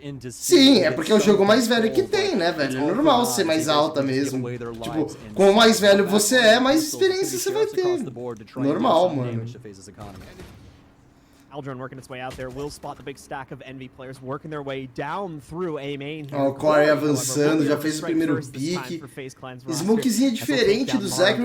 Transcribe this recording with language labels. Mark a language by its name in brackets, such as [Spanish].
[Portuguese] Sim, é porque é o jogo mais velho que tem, né, velho? É normal ser mais alta mesmo. Tipo, quanto mais velho você é, mais experiência você vai ter. Normal, mano. [English] Aldrin working its way out there will spot the big stack of Envy players working their way down through A main. [Portuguese] Ó, o Corey avançando, já fez o primeiro pique. Smokezinha diferente do Zachary.